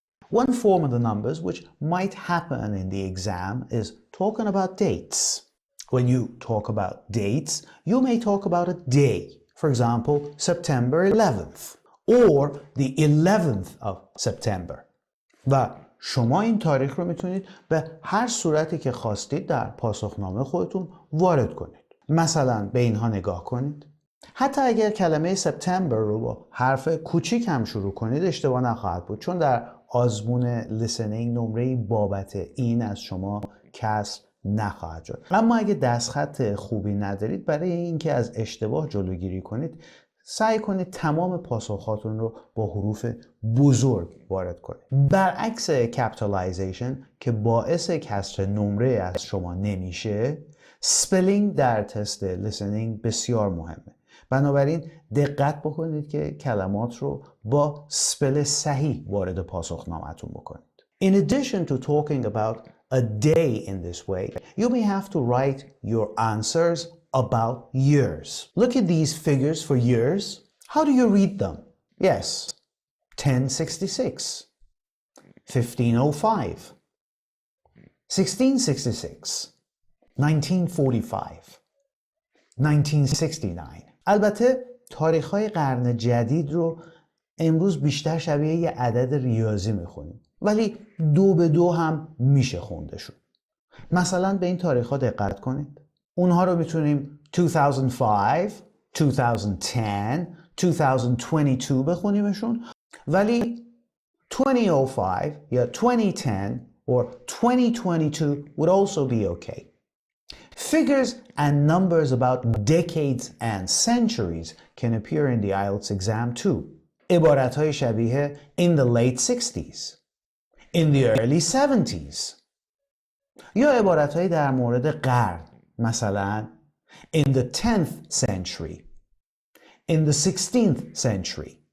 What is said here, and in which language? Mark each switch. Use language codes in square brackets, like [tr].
[en] One form of the numbers which might happen in the exam is talking about dates. When you talk about dates, you may talk about a day. For example, September 11th or the 11th of September. [fa] و شما این تاریخ رو میتونید به هر صورتی که خواستید در پاسخنامه خودتون وارد کنید. مثلا به اینها نگاه کنید. حتی اگر کلمه سپتامبر رو با حرف کوچیک هم شروع کنید اشتباه نخواهد بود، چون در آزمون لیسنینگ نمره بابت این از شما کسر نخواهد شد. اما اگه دستخط خوبی ندارید، برای اینکه از اشتباه جلوگیری کنید سعی کنید تمام پاسخاتون رو با حروف بزرگ وارد کنید. برعکس کپیتالایزیشن که باعث کسر نمره از شما نمیشه، سپلینگ در تست لیسنینگ بسیار مهمه. بنابراین دقت بکنید که کلمات رو با سپل صحیح وارد پاسخنامه‌تون بکنید. [en] In addition to talking about a day in this way, you may have to write your answers about years. Look at these figures for years. How do you read them? Yes, 1066, 1505, 1666, 1945, 1969. [fa] البته تاریخ‌های قرن جدید رو امروز بیشتر شبیه یه عدد ریاضی میخونیم، ولی 2 به 2 هم میشه خوندشون. مثلا به این تاریخ‌ها دقت کنید. اونها رو میتونیم 2005, 2010, 2022 بخونیمشون، ولی 2005 یا 2010 [en] or 2022 would also be okay. Figures and numbers about decades and centuries can appear in the IELTS exam too. [fa] عبارت‌های شبیه [en] in the late 60s, in the early 70s. [fa] یا عبارت‌های در مورد قرن، مثلا [en] in the 10th century, in the 16th century.